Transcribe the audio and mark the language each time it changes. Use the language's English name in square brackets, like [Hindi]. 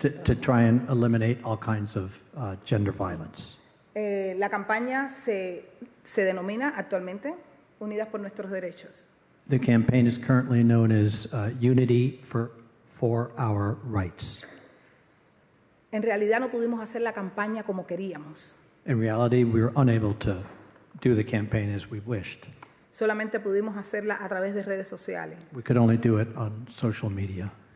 [English] to try and eliminate all kinds of gender violence. [Spanish] La campaña se denomina actualmente Unidas por Nuestros Derechos. [English] The campaign is currently known as Unity for Our Rights. [Spanish] En realidad no pudimos hacer la campaña como queríamos. [English] In reality, we were unable to do the campaign as we wished. [Spanish] Solamente pudimos hacerla a través de redes sociales. [English] We could only do it on social media.